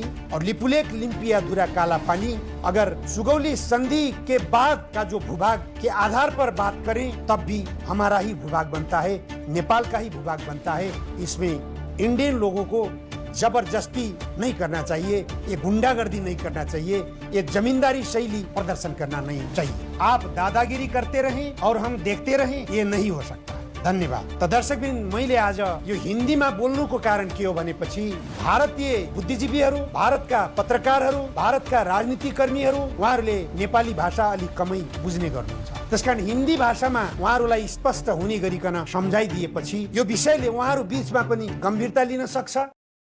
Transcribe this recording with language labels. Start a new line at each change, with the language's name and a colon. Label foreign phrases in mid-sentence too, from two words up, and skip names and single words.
Hindi: और लिपुलेख, लिम्पियाधुरा, काला पानी अगर सुगौली संधि के बाद का जो भूभाग के आधार पर बात करें तब भी हमारा ही भूभाग बनता है, नेपाल का ही भूभाग बनता है। इसमें इंडियन लोगों को जबरदस्ती नहीं करना चाहिए, ये गुंडागर्दी नहीं करना चाहिए, ये जमींदारी शैली प्रदर्शन करना नहीं चाहिए। आप दादागिरी करते रहें और हम देखते रहें, ये नहीं हो सकता। धन्यवाद।
Nepali: तो दर्शकबिन, मैले आज यो हिन्दीमा बोल्नुको कारण के हो भनेपछि भारतीय बुद्धिजीवीहरू, भारतका पत्रकारहरू, भारतका राजनीतिकर्मीहरू उहाँहरूले नेपाली भाषा अलिक कमै बुझ्ने गर्नुहुन्छ। त्यसकारण हिन्दी भाषामा उहाँहरूलाई स्पष्ट हुने गरिकन सम्झाइदिएपछि यो विषयले उहाँहरू बीचमा पनि गम्भीरता लिन सक्छ।